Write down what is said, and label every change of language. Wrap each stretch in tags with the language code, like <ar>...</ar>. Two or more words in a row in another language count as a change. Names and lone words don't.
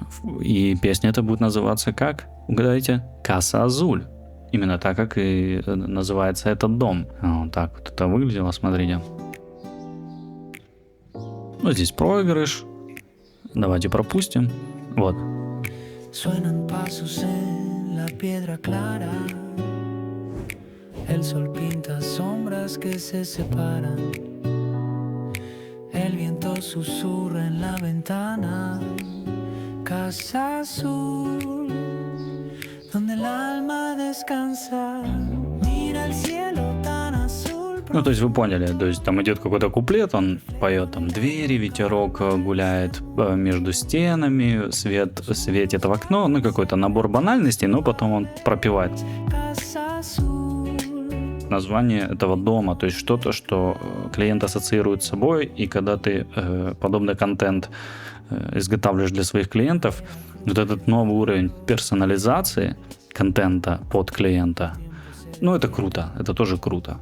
<ru>И песня эта будет называться как? Угадайте? Casa Azul. Именно так, как и называется этот дом. Вот так вот это выглядело, смотрите. Ну, здесь проигрыш. Давайте пропустим. Вот.</ru> <es>Suenan pasos en la piedra clara. El sol pinta sombras que se separan. El viento susurra en la ventana. Casa azul, donde el alma descansa. Mira el cielo tan azul.</es> <ru>Ну, то есть вы поняли, то есть там идет какой-то куплет, он поет там двери, ветерок гуляет между стенами, свет светит в окно, ну какой-то набор банальностей, но потом он пропевает название этого дома, то есть что-то, что клиент ассоциирует с собой, и когда ты подобный контент изготавливаешь для своих клиентов, вот этот новый уровень персонализации контента под клиента, ну это круто, это тоже круто.</ru>